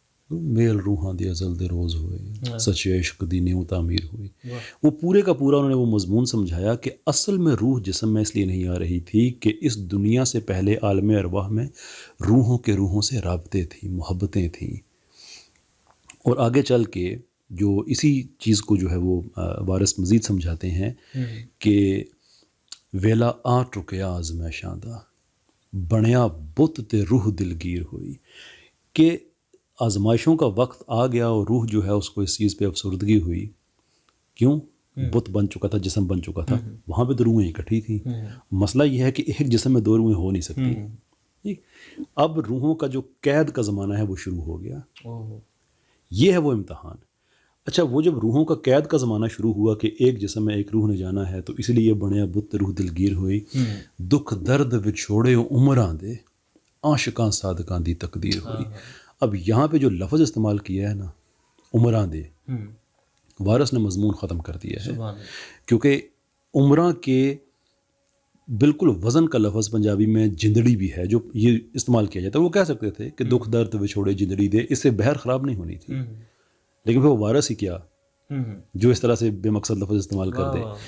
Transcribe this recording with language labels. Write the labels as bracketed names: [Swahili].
[Punjabi] میل روحاں دی ازل دے روز ہوئے، سچے عشق دی نیو تعمیر ہوئی. [Urdu] وہ پورے کا پورا انہوں نے وہ مضمون سمجھایا کہ اصل میں روح جسم میں اس لیے نہیں آ رہی تھی کہ اس دنیا سے پہلے عالم ارواح میں روحوں کے روحوں سے رابطے تھیں، محبتیں تھیں. اور آگے چل کے جو اسی چیز کو جو ہے وہ وارث مزید سمجھاتے ہیں کہ [Punjabi] ویلا آ ٹرکیا آزمائشاں دا بنیا بت تے روح دلگیر ہوئی، [Urdu] کہ آزمائشوں کا وقت آ گیا اور روح جو ہے اس کو اس چیز پہ افسردگی ہوئی. کیوں؟ بت بن چکا تھا، جسم بن چکا تھا، وہاں پہ 2 روحیں اکٹھی تھیں. مسئلہ یہ ہے کہ ایک جسم میں 2 روحیں ہو نہیں سکتی. ٹھیک، اب روحوں کا جو قید کا زمانہ ہے وہ شروع ہو گیا. یہ ہے وہ امتحان. اچھا، وہ جب روحوں کا قید کا زمانہ شروع ہوا کہ ایک جسم میں ایک روح نے جانا ہے، تو اس لیے [Punjabi] بنیا بت روح دلگیر ہوئی. دکھ درد وچھوڑے عمراں دے عاشقاں صادقاں دی تقدیر ہوئی. [Urdu] اب یہاں پہ جو لفظ استعمال کیا ہے نا، [Punjabi] عمراں دے، [Urdu] وارث نے مضمون ختم کر دیا ہے. کیونکہ عمراں کے بالکل وزن کا لفظ پنجابی میں جندڑی بھی ہے جو یہ استعمال کیا جاتا ہے. وہ کہہ سکتے تھے کہ [Punjabi] دکھ درد وچھوڑے جندڑی دے، [Urdu] اس سے بہر خراب نہیں ہونی تھی، لیکن پھر وہ وارث ہی کیا جو اس طرح سے بے مقصد لفظ استعمال کر دے.